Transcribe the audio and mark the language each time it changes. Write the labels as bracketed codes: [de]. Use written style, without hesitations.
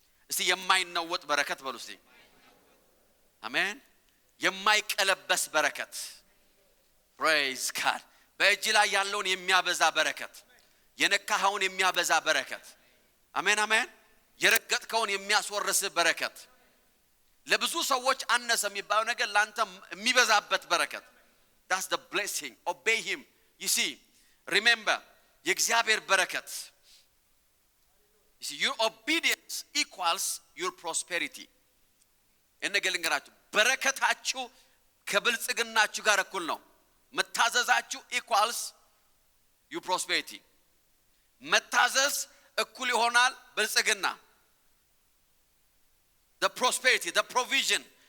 [am] እስቲ የማይናወጥ በረከት በሉ እስቲ አሜን። የማይቀለበስ በረከት [en] praise God. [am] በእጅ ላይ ያለውን የሚያበዛ በረከት የነካኸውን የሚያበዛ በረከት አሜን አሜን። የረገጥከውን የሚያስወርስ በረከት ለብዙ ሰዎች አነሰ የሚባለው ነገር ላንተ የሚበዛበት በረከት [en] that's the blessing. obey him. you see remember [am] የእግዚአብሔር በረከት [en] you see your obedience equals your prosperity. [am] እንገለንገራችሁ በረከታችሁ ከብልጽግናችሁ ጋር እኩል ነው። መታዘዛችሁ [en] equals your prosperity. [am] መታዘዝ እኩል ይሆናል ብልጽግና [en] the prosperity the provision.